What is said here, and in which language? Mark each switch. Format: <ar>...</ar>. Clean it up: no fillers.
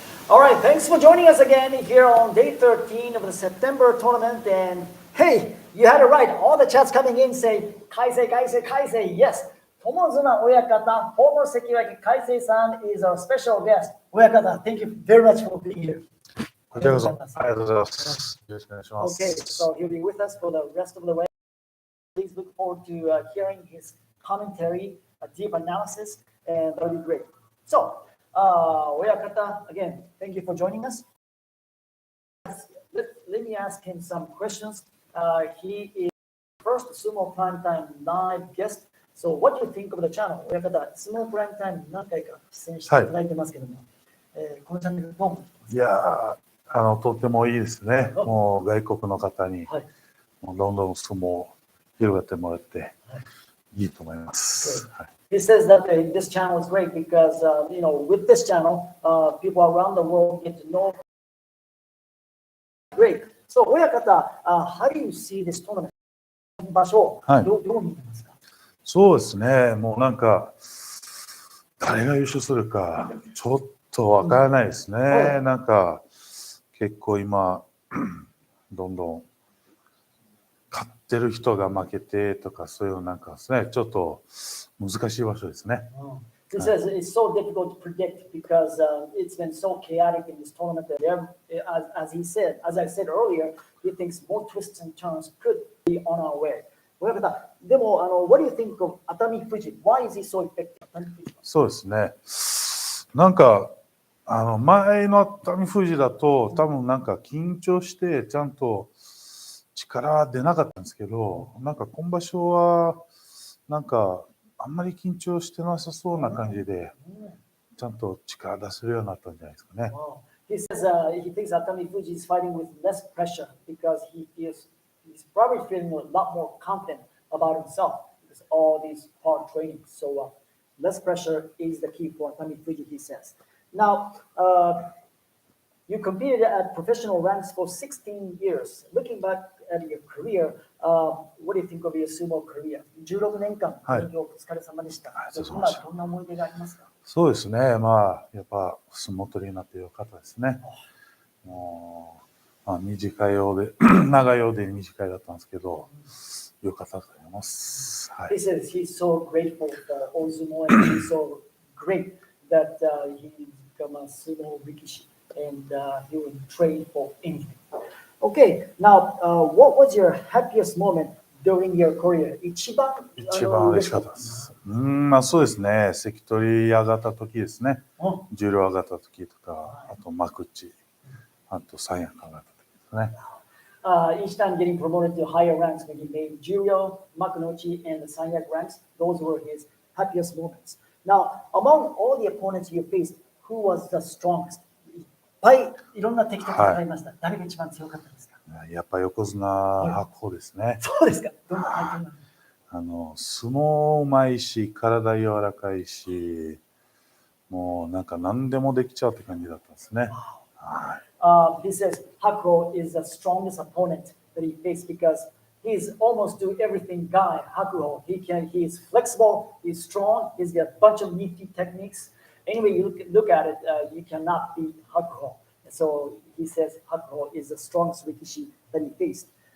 <en>All right, thanks for joining us again here on day 13 of the September tournament. And hey, you had it right. All the chats coming in say, Kaisei, Kaisei, Kaisei. Yes, Tomozuna Oyakata, former Sekiwaki Kaisei-san is our special guest. Oyakata, thank you very much for being here.</en> <ja>こちらこそありがとうございます。よろしくお願いします。</ja> <en>Okay, so he'll be with us for the rest of the way. Please look forward to hearing his commentary, a deep analysis, and that'll be great. So, Oyakata, again, thank you for joining us. Let me ask him some questions. He is the first Sumo Prime Time live guest. So, what do you think of the channel?</en> <ja>Oyakata, Sumo Prime Time 何回か出演していただいてますけども、このチャンネルどうも。いやー、とてもいいですね。もう外国の方に、もうどんどん相撲を広がってもらっていいと思います。</ja> <en>He says that this channel is great because, with this channel, people around the world get to know. Great. So, Oyakata, how do you see this tournament?</en> <ja>場所、どう見てますか？そうですね。もうなんか誰が優勝するかちょっとわからないですね。なんか結構今どんどん勝ってる人が負けてとかそういうなんかですね。ちょっと難しい場所ですね。</ja> <en>He says it's so difficult to predict because it's been so chaotic in this tournament that as I said earlier, he thinks more twists and turns could be on our way.</en> <ja>でも</ja> <en>what do you think of AOIYAMA? Why is he so effective?</en> <ja>そうですね。なんか前のAOIYAMAだと多分なんか緊張してちゃんと力は出なかったんですけど、なんか今場所はなんかあんまり緊張してなさそうな感じでちゃんと力出せるようになったんじゃないですかね。</ja> <en>He says he thinks AOIYAMA is fighting with less pressure because he's probably feeling a lot more confident about himself because all these hard training. So less pressure is the key for AOIYAMA, he says. Now, you competed at professional ranks for 16 years. Looking back at your career, what do you think of your sumo career?</en> <ja>16年間、お疲れ様でした。どんな思い出がありますか？そうですね。まあやっぱ相撲取りになってよかったですね。もう短いようで長いようで短いだったんですけど、よかったと思います。</ja> <en>He says he's so grateful for Ozumo and he's so great that he become a sumo rikishi and he will trade for anything. Okay, now what was your happiest moment during your career?</en> <ja>一番嬉しかったです。そうですね。関取上がった時ですね。十両上がった時とか、あと幕内、あと三役上がった時ですね。</ja> <en>Each time getting promoted to higher ranks when he made Juryo, Makuuchi, and the Sanyak ranks, those were his happiest moments. Now, among all the opponents you faced, who was the strongest?</en> <ja>いっぱいいろんな敵と戦いました。誰が一番強かったですか？やっぱ横綱白鵬ですね。そうですか。どんな相手なの？相撲うまいし、体柔らかいし、もうなんか何でもできちゃうって感じだったんですね。</ja> <en>He says Hakuho is the strongest opponent that he faced because he's almost do everything guy, Hakuho. He is flexible, he's strong, he's got a bunch of nifty techniques. Anyway, you look at it, you cannot beat Hakuho. So he says Hakuho is the strongest rikishi that he faced.</en>